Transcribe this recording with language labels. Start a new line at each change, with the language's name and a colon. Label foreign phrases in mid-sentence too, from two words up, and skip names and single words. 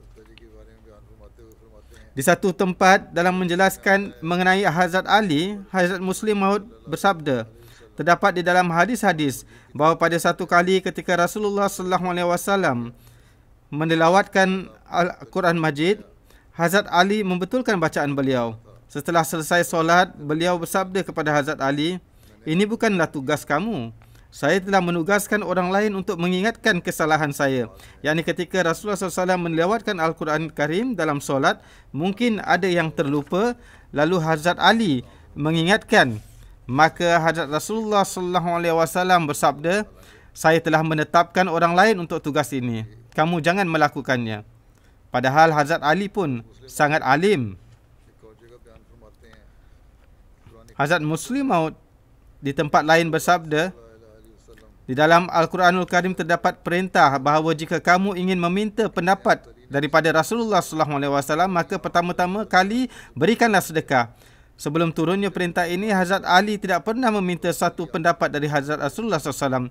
Malay: Di satu tempat dalam menjelaskan mengenai Hazrat Ali, Hazrat Muslim Maud bersabda, terdapat di dalam hadis-hadis bahawa pada satu kali ketika Rasulullah SAW mentilawatkan Al-Quran Majid, Hazrat Ali membetulkan bacaan beliau. Setelah selesai solat, beliau bersabda kepada Hazrat Ali, ini bukanlah tugas kamu. Saya telah menugaskan orang lain untuk mengingatkan kesalahan saya. Yakni ketika Rasulullah SAW melawatkan Al-Quran Karim dalam solat, mungkin ada yang terlupa, lalu Hazrat Ali mengingatkan. Maka Hazrat Rasulullah SAW bersabda, saya telah menetapkan orang lain untuk tugas ini. Kamu jangan melakukannya. Padahal Hazrat Ali pun sangat alim.
Urdu: فرماتے ہیں۔ قرآنِ کریم میں
Malay: Hazrat Muslim Maud di tempat lain bersabda, Di dalam Al-Quranul Karim terdapat perintah bahawa jika kamu ingin meminta pendapat daripada Rasulullah SAW, maka pertama-tama kali berikanlah sedekah. Sebelum turunnya perintah ini, Hazrat Ali tidak pernah meminta satu pendapat dari Hazrat Rasulullah SAW.